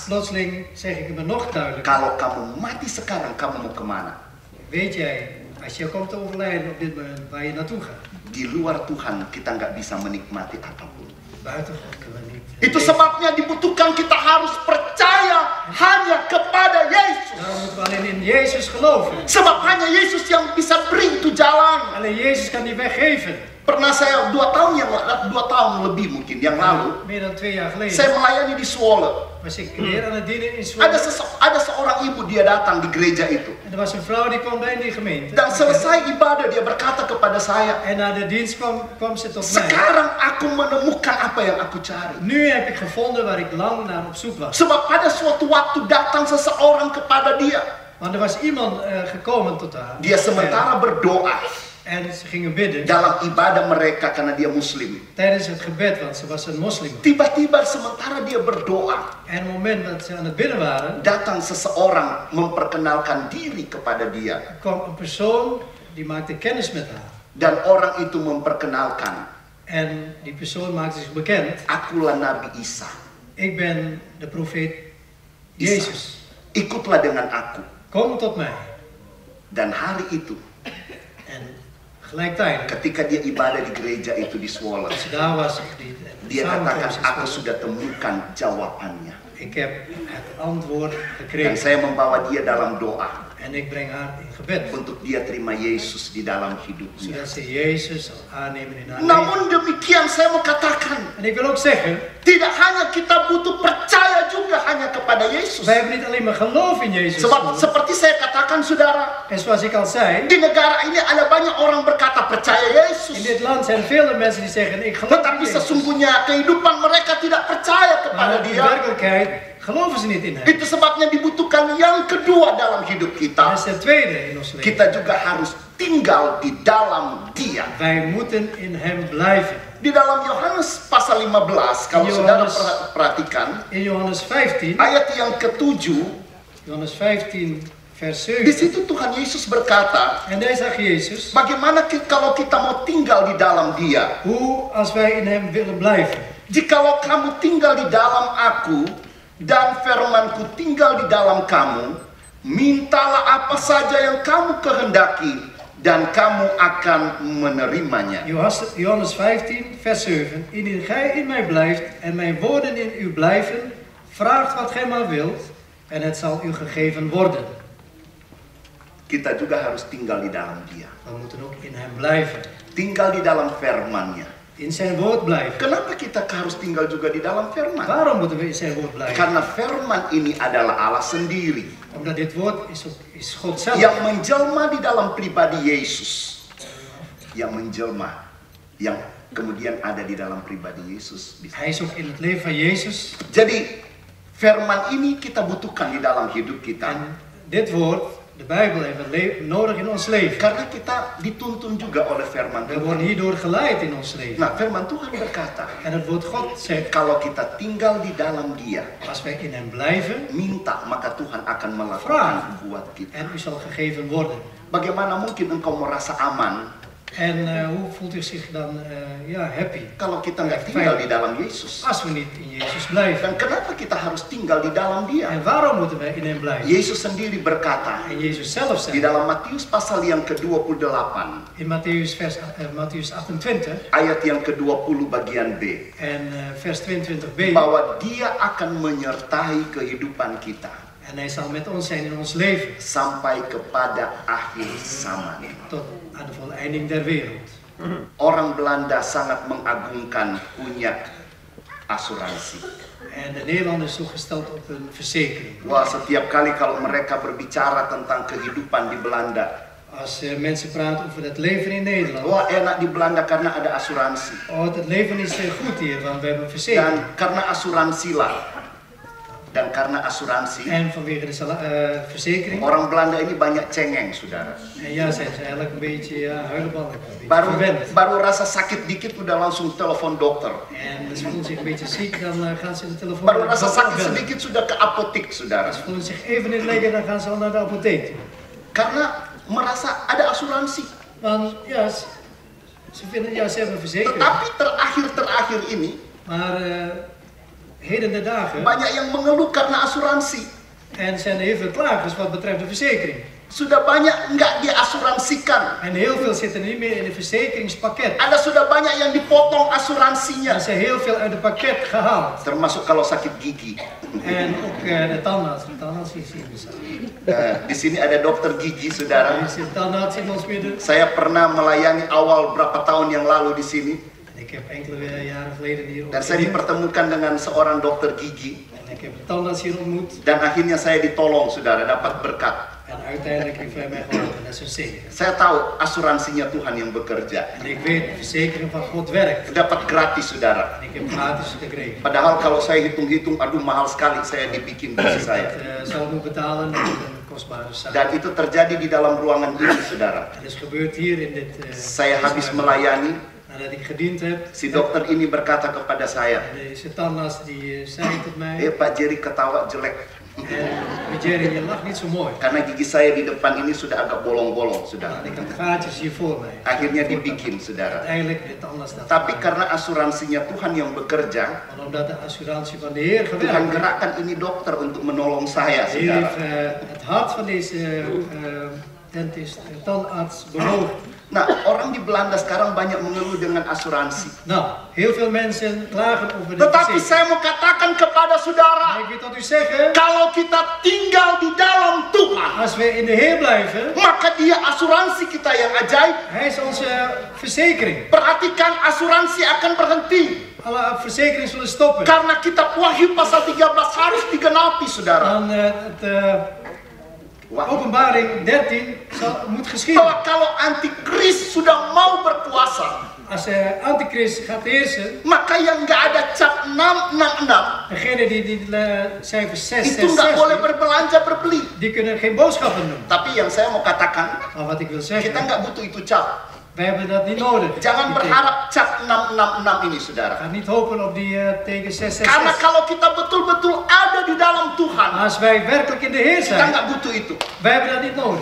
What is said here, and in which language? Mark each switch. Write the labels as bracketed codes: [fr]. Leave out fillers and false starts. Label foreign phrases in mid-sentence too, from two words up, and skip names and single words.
[nl] Plotseling zeg ik hem nog duidelijk. [id] kalau kamu mati sekarang, kamu mau kemana? [nl] Weet jij, als je komt te overlijden op dit moment, waar je naartoe gaat? [id] Di luar Tuhan kita nggak bisa menikmati apapun. [nl] Buiten God kunnen we niet. [id] Itu sebabnya dibutuhkan kita harus percaya hanya kepada Yesus. [nl] Daarom moeten we alleen in Jezus geloven. [id] Sebab hanya Yesus yang bisa beri itu jalan. [nl] Alleen Jezus kan die weg geven. [id] Pernah saya 2 tahun yang tahun lebih mungkin yang lalu, [nl] Meer dan 2 jaar geleden [id] saya melayani di Zwolle. [nl] was ik weer aan het dienen in Zwolle. [id] Ada seorang ibu, dia datang di gereja itu. [nl] En er was een vrouw die kwam bij in die gemeente. [id] Dan selesai ibadah, dia berkata kepada saya, [nl] En na de dienst kwam ze tot mij. [id] sekarang aku menemukan apa yang aku cari. [nl] Nu heb ik gevonden waar ik lang naar op zoek was. [id] Sebab pada suatu waktu datang seseorang kepada dia. [nl] Want er was iemand gekomen tot haar. [id] Dia sementara berdoa [nl] En ze gingen bidden [id] dalam ibadah mereka karena dia muslim. [nl] tijdens het gebed, want ze was een moslim. [id] Tiba-tiba sementara dia berdoa, [nl] En op het moment dat ze aan het bidden waren, [id] datang seseorang memperkenalkan diri kepada dia. [nl] kwam een persoon die maakte kennis met haar. [id] Dan orang itu memperkenalkan, [nl] En die persoon maakte zich bekend. [id] akulah Nabi Isa. [nl] Ik ben de profeet Isa. Jezus. [id] Ikutlah dengan aku. [nl] Kom tot mij. [id] Dan hari itu, [nl] En gelijktijdig, [id] ketika dia ibadah di gereja itu di Zwolle, [nl] als je daar was, [id] dia katakan, [nl] samenkomst [id] aku [nl] is [id] sudah temukan jawabannya. [nl] ik heb het antwoord [id] Dan [nl] gekregen. [id] saya membawa dia dalam doa [nl] En ik breng haar in gebed. [id] untuk dia terima Yesus di dalam hidupnya. [nl] Zodat ze Jezus zal aannemen in haar leven. [id] Namun demikian saya mau katakan, [nl] En ik wil ook zeggen, [id] tidak hanya kita butuh percaya juga hanya kepada Yesus. [nl] wij hebben niet alleen maar geloof in Jezus. [id] Sebab seperti saya katakan saudara, [nl] En zoals ik al zei, [id] di negara ini ada banyak orang berkata percaya [nl] in [id] Yesus. [nl] dit land zijn veel mensen die zeggen, ik geloof in [id] Tetapi [nl] Jezus. [id] sesungguhnya kehidupan mereka tidak percaya [nl] Maar [id] kepada [nl] in [id] dia. [nl] werkelijkheid geloven ze niet in hem. [id] Itu sebabnya dibutuhkan yang kedua dalam hidup [nl] Dat [id] kita. [nl] is het tweede in ons leven. [id] Kita juga harus tinggal di dalam dia. [nl] Wij moeten in hem blijven. [id] Di dalam Yohanes pasal 15, kalau saudara perhatikan, [nl] In Johannes 15, [id] ayat yang ke-7, [nl] Johannes 15 vers [id] di [nl] 7. [id] situ Tuhan Yesus berkata, [nl] En daar zegt Jezus, [id] bagaimana kalau kita mau tinggal di dalam dia? [nl] hoe als wij in hem willen blijven. [id] Jikalau kamu tinggal di dalam aku, dan firmanku tinggal di dalam kamu, mintalah apa saja yang kamu kehendaki, dan kamu akan menerimanya. [nl] Johannes 15 vers 7. Indien gij in mij blijft en mijn woorden in u blijven, vraagt wat gij maar wilt en het zal u gegeven worden. [id] Kita juga harus tinggal di dalam dia. [nl] We moeten ook in hem blijven. [id] Tinggal di dalam firman-Nya. [nl] In zijn woord blijven. [id] Kenapa kita harus tinggal juga di dalam firman? [nl] Waarom moeten we in zijn woord blijven? [id] Karena firman ini adalah Allah sendiri [nl] Omdat dit woord is God zelf. [id] yang menjelma di dalam pribadi Yesus. Yang menjelma, yang kemudian ada di dalam pribadi Yesus. [nl] Hij is ook in het leven van Jezus. [id] Jadi firman ini kita butuhkan di dalam hidup kita. [nl] En dit woord, de Bijbel, hebben we nodig in ons leven. [id] Karena kita dituntun juga oleh firman [nl] We worden [id] Tuhan. [nl] hierdoor geleid in ons leven. [id] Nah, firman Tuhan berkata, [nl] En het woord God zegt, [id] kalau kita tinggal di dalam Dia, [nl] als wij in hem blijven, [id] minta maka Tuhan akan [nl] Vraag. [id] melakukan buat kita. [nl] en u zal gegeven worden. [id] Bagaimana mungkin engkau merasa aman [nl] En hoe voelt u zich dan happy? [id] kalau kita nggak tinggal di dalam Yesus? [nl] Als we niet in Jezus blijven. [id] Dan kenapa kita harus tinggal di dalam Dia? [nl] En waarom moeten wij in hem blijven? [id] Yesus sendiri berkata [nl] En Jezus zelf [id] di [nl] zegt, [id] dalam Matius pasal yang ke-28 [nl] in Mattheus 28 [id] ayat yang ke-20 bagian B, [nl] en vers 22b, [id] bahwa Dia akan menyertai kehidupan kita [nl] en hij zal met ons zijn in ons leven, [id] sampai kepada akhir zaman. [nl] tot aan de voleinding der wereld. [id] Orang Belanda sangat mengagungkan punya asuransi. [nl] En de Nederlanders is zo gesteld op een verzekering. [id] Wah, setiap kali kalau mereka berbicara tentang kehidupan di Belanda, [nl] Als mensen praten over het leven in Nederland, [id] wah enak di Belanda karena ada asuransi. [nl] het leven is goed hier, want we hebben een verzekering. [id] Dan karena asuransi lah. Dan karena asuransi, [nl] En vanwege de verzekering, [id] orang Belanda ini banyak cengeng, saudara. [nl] en ja, zijn ze eigenlijk een beetje huilenballen, een beetje verwend. [id] Baru rasa sakit dikit udah langsung telepon dokter. [nl] En ze voelen zich een beetje ziek, dan gaan ze de telefoon [id] Baru [nl] met de [id] rasa [nl] dokter [id] sakit [nl] bellen. [id] sedikit sudah ke apotek, saudara. [nl] Ze voelen zich even in het lekker, dan gaan ze al naar de apotheek toe. [id] Karena merasa ada asuransi. [nl] Want ja, ze vinden, ja, ze hebben een verzekering. [id] Tetapi terakhir ini, [nl] Maar heden de dagen, [id] banyak yang mengeluh karena asuransi. [nl] en zijn er heel veel klagers wat betreft de verzekering. [id] Sudah banyak nggak diasuransikan. [nl] En heel veel zitten niet meer in het verzekeringspakket. [id] Ada sudah banyak yang dipotong asuransinya. [nl] Er zijn heel veel uit het pakket gehaald. [id] Termasuk kalau sakit gigi. [nl] En ook de tandarts. De tandarts is hier bestaan. [id] Di sini ada dokter gigi, saudara. [nl] De tandarts in ons midden. [id] Saya pernah melayani awal berapa tahun yang lalu di sini. [nl] Ik heb enkele jaren geleden hier [id] Dan saya [nl] opgediend. [id] dipertemukan dengan seorang dokter gigi. [nl] En ik heb een tandarts hier ontmoet. [id] Dan akhirnya saya ditolong, saudara, dapat berkat. [nl] En uiteindelijk heeft hij mij geholpen. Dat is een zegen. [id] Saya tahu asuransinya Tuhan yang bekerja. [nl] En ik weet, de verzekering van God werkt. [id] Dapat gratis, saudara. [nl] En ik heb gratis gekregen. [id] Padahal kalau saya hitung-hitung, aduh mahal sekali saya dibikin bagi saya. [nl] Dat zou ik moeten betalen met een kostbare zaak. [id] Dan itu terjadi di dalam ruangan ini, saudara. [nl] Het is gebeurd hier in dit. [id] Saya habis melayani, [nl] Nadat ik gediend heb. [id] si dokter ini berkata kepada saya, [nl] En deze tandarts die zei tot mij. [id] Pak Jerry ketawa jelek. [nl] Jerry, je lacht niet zo mooi. [id] Karena gigi saya di depan ini sudah agak bolong-bolong, [nl] Nou, [id] saudara. [nl] ik had gaatjes hier voor mij. [id] Akhirnya dibikin, saudara. [nl] Uiteindelijk de tandarts dat. [id] Tapi karena asuransinya Tuhan yang bekerja, [nl] Maar omdat de assurantie van de Heer [id] Tuhan [nl] gewerkt heeft, [id] gerakkan ini dokter untuk menolong saya, [nl] de Heer [id] saudara. [nl] heeft het hart van deze tandarts bewogen. [id] Nah, orang di Belanda sekarang banyak mengeluh dengan asuransi. [nl] Nou, heel veel mensen klagen over de [id] Tetapi [nl] verzekering. [id] saya mau katakan kepada [nl] Maar [id] saudara, [nl] ik wil tot u zeggen, [id] kalau kita tinggal di dalam Tuhan, [nl] als we in de Heer blijven, [id] maka dia asuransi kita yang ajaib. [nl] Hij is onze verzekering. [id] Perhatikan, asuransi akan berhenti. [nl] Alle verzekeringen zullen stoppen. [id] Karena kitab Wahyu pasal 13 harus digenapi, saudara. [nl] Dan Openbaring 13 moet geschieden. [id] Bahwa kalau antikris sudah mau berkuasa, [nl] Als antichrist gaat heersen, [id] maka yang nggak ada cap 666 [nl] degene die cijfers 6, [id] itu nggak boleh berbelanja berbeli. [nl] die kunnen geen boodschappen doen. [id] Tapi yang saya mau katakan, [nl] Maar wat ik wil [id] kita [nl] zeggen, [id] nggak butuh itu cap. [nl] wij hebben dat niet nodig. [id] Jangan [nl] Die teken. [id] berharap cap 666 ini, saudara. [nl] Ga niet hopen op die teken [id] Karena [nl] 666. [id] kalau kita betul-betul ada di dalam Tuhan, [nl] Als wij werkelijk in de Heer [id] kita [nl] zijn, [id] nggak butuh itu. [nl] wij hebben dat niet nodig.